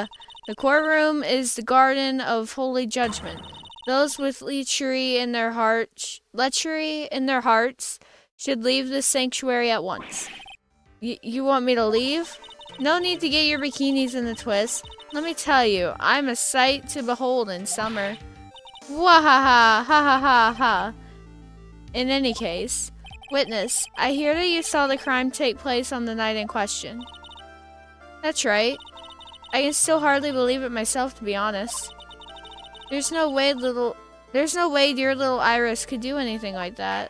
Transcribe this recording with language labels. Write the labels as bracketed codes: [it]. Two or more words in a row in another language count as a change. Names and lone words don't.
[en] The courtroom is the garden of holy judgment. Those with lechery in their hearts should leave this sanctuary at once. You want me to leave? No need to get your bikinis in the twist. Let me tell you, I'm a sight to behold in summer. Wahaha, ha ha ha ha. In any case, witness, I hear that you saw the crime take place on the night in question. That's right. I can still hardly believe it myself, to be honest. There's no way dear little Iris could do anything like that.